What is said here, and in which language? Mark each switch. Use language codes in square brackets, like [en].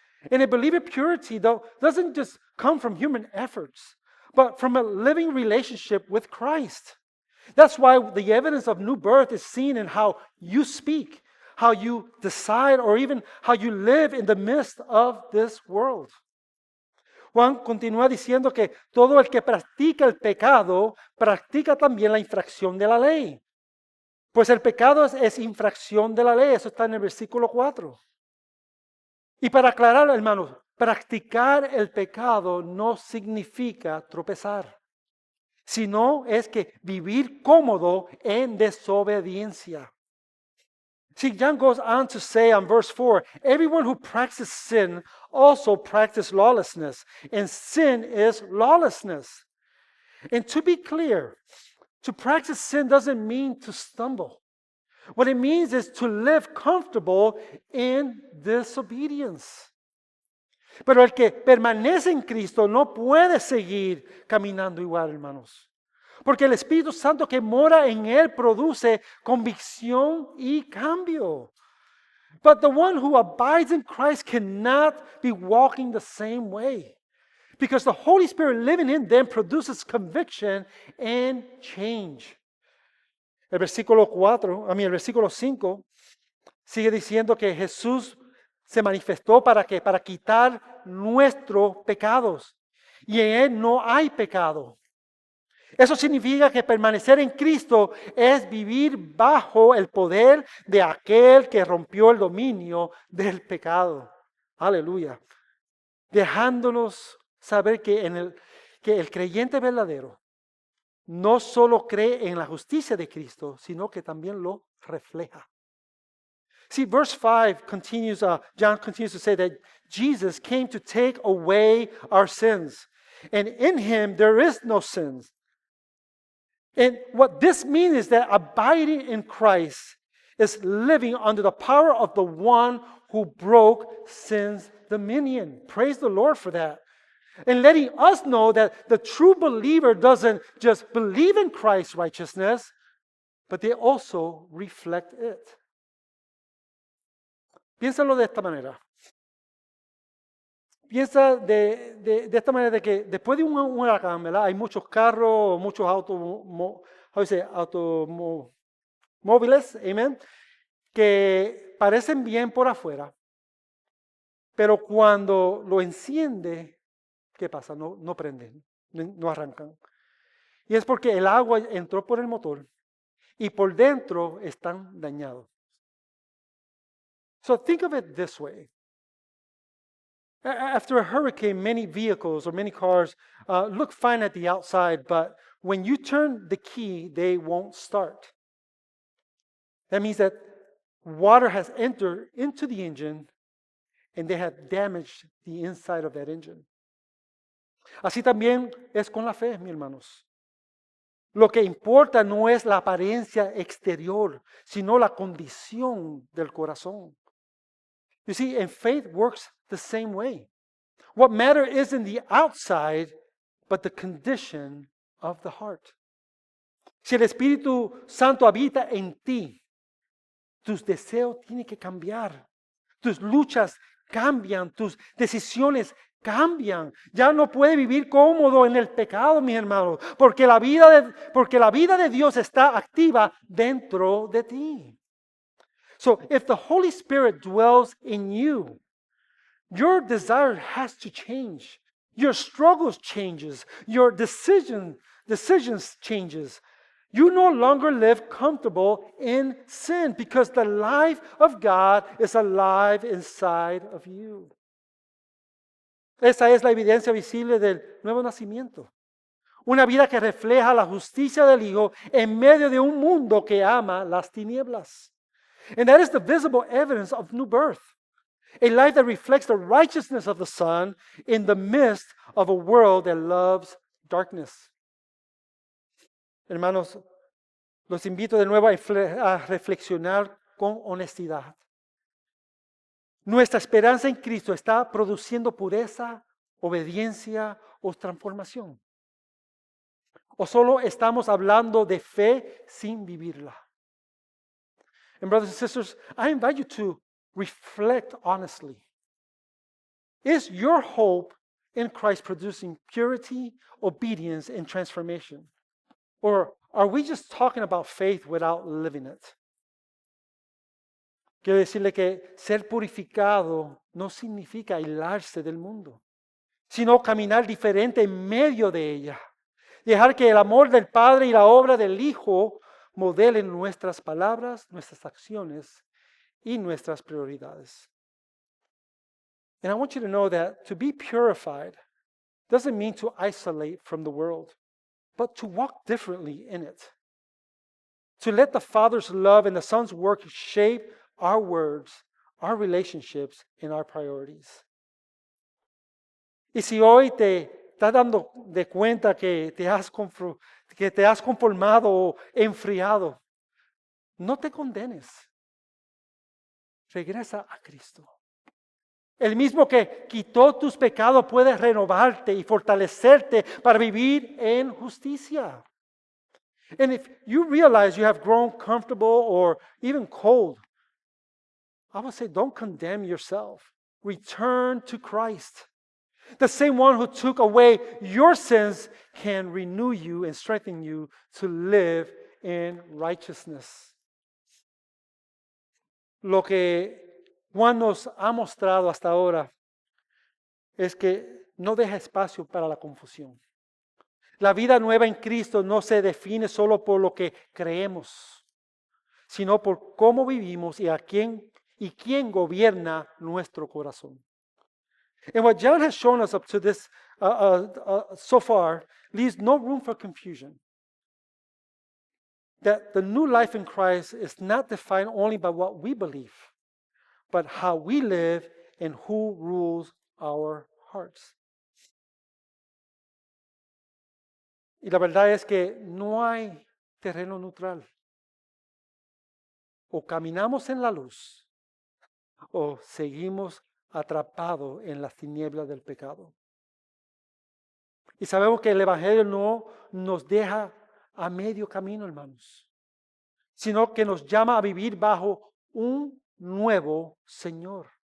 [en] And a believer purity, though, doesn't just come from human efforts, but from a living relationship with Christ. That's why the evidence of new birth is seen in how you speak, how you decide, or even how you live in the midst of this world. [es] Juan continúa diciendo que todo el que practica el pecado, practica también la infracción de la ley. Pues el pecado es infracción de la ley, eso está en el versículo 4. Y para aclarar, hermanos, practicar el pecado no significa tropezar, sino es que vivir cómodo en desobediencia. [en] See, John goes on to say on verse 4, everyone who practices sin also practices lawlessness, and sin is lawlessness. And to be clear, to practice sin doesn't mean to stumble. What it means is to live comfortable in disobedience. [es] Pero el que permanece en Cristo no puede seguir caminando igual, hermanos. Porque el Espíritu Santo que mora en él produce convicción y cambio. [en] But the one who abides in Christ cannot be walking the same way. Because the Holy Spirit living in them produces conviction and change. [es] El versículo 5 sigue diciendo que Jesús se manifestó para ¿qué? Para quitar nuestros pecados. Y en él no hay pecado. Eso significa que permanecer en Cristo es vivir bajo el poder de aquel que rompió el dominio del pecado. Aleluya. Dejándonos saber que el creyente verdadero no solo cree en la justicia de Cristo, sino que también lo refleja. [en] See, verse 5 continues, John continues to say that Jesus came to take away our sins. And in him there is no sins. And what this means is that abiding in Christ is living under the power of the one who broke sin's dominion. Praise the Lord for that. And letting us know that the true believer doesn't just believe in Christ's righteousness, but they also reflect it. [es] Piénsalo de esta manera. Piensa de esta manera de que después de un huracán, ¿verdad? Hay muchos carros, muchos automóviles, amen, que parecen bien por afuera, pero cuando lo enciende, ¿qué pasa? No prenden, no arrancan. Y es porque el agua entró por el motor y por dentro están dañados. [en] So think of it this way. After a hurricane, many vehicles or many cars look fine at the outside, but when you turn the key, they won't start. That means that water has entered into the engine and they have damaged the inside of that engine. [es] Así también es con la fe, mis hermanos. Lo que importa no es la apariencia exterior, sino la condición del corazón. [en] You see, and faith works the same way. What matters isn't the outside, but the condition of the heart. [es] Si el Espíritu Santo habita en ti, tus deseos tienen que cambiar. Tus luchas cambian, tus decisiones cambian. Ya no puedes vivir cómodo en el pecado, mis hermanos, porque la vida de Dios está activa dentro de ti. [en] So if the Holy Spirit dwells in you, your desire has to change. Your struggles changes. Your decisions changes. You no longer live comfortable in sin because the life of God is alive inside of you. [es] Esa es la evidencia visible del nuevo nacimiento. Una vida que refleja la justicia del Hijo en medio de un mundo que ama las tinieblas. [en] And that is the visible evidence of new birth. A life that reflects the righteousness of the Son in the midst of a world that loves darkness. [es] Hermanos, los invito de nuevo a reflexionar con honestidad. ¿Nuestra esperanza en Cristo está produciendo pureza, obediencia o transformación? ¿O solo estamos hablando de fe sin vivirla? [en] And brothers and sisters, I invite you to reflect honestly. Is your hope in Christ producing purity, obedience, and transformation? Or are we just talking about faith without living it? [es] Quiero decirle que ser purificado no significa aislarse del mundo, sino caminar diferente en medio de ella. Dejar que el amor del Padre y la obra del Hijo modelen nuestras palabras, nuestras acciones y nuestras prioridades. [en] And I want you to know that to be purified doesn't mean to isolate from the world, but to walk differently in it. To let the Father's love and the Son's work shape our words, our relationships, and our priorities. [es] Y si hoy te estás dando de cuenta que te has conformado o enfriado, no te condenes. Regresa a Cristo. El mismo que quitó tus pecados puede renovarte y fortalecerte para vivir en justicia. [en] And if you realize you have grown comfortable or even cold, I would say don't condemn yourself. Return to Christ. The same one who took away your sins can renew you and strengthen you to live in righteousness. [es] Lo que Juan nos ha mostrado hasta ahora es que no deja espacio para la confusión. La vida nueva en Cristo no se define solo por lo que creemos, sino por cómo vivimos y quién gobierna nuestro corazón. [en] And what John has shown us up to this so far leaves no room for confusion. That the new life in Christ is not defined only by what we believe, but how we live and who rules our hearts. [es] Y la verdad es que no hay terreno neutral. O caminamos en la luz o seguimos atrapados en las tinieblas del pecado. Y sabemos que el Evangelio no nos deja a medio camino, hermanos, sino que nos llama a vivir bajo un nuevo Señor.